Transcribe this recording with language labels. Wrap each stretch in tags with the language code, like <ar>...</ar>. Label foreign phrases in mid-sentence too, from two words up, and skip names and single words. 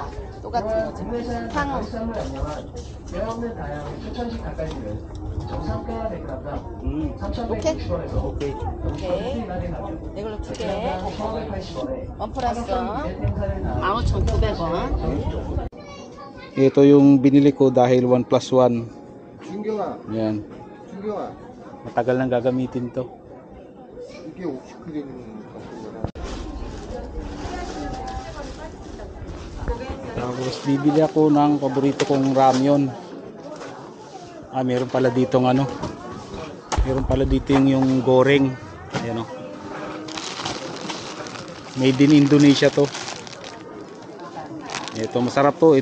<ko>똑같은 거지. 탕. 없는 다양한 추천식 닭갈비를 정상가 100g 오케이? 3,160원에서 오케이. 오케이. 이걸로 두 개. 480원에 원 플러스 15,900원.</ko> <tl>Ito yung binili ko dahil 1+1.</tl> <ko>준경아,</ko> <tl>Yan.</tl> <ko>준경아,</ko> <tl>Matagal nang gagamitin to.</tl> <ko>이게 50g 갖고</ko> <tl>Tapos bibili ako ng paborito kong ramyon. Meron pala dito ng ano. Meron pala dito yung goreng. Ayan o.</tl> <en>Made in Indonesia</en> <tl>to. Ito masarap to.</tl>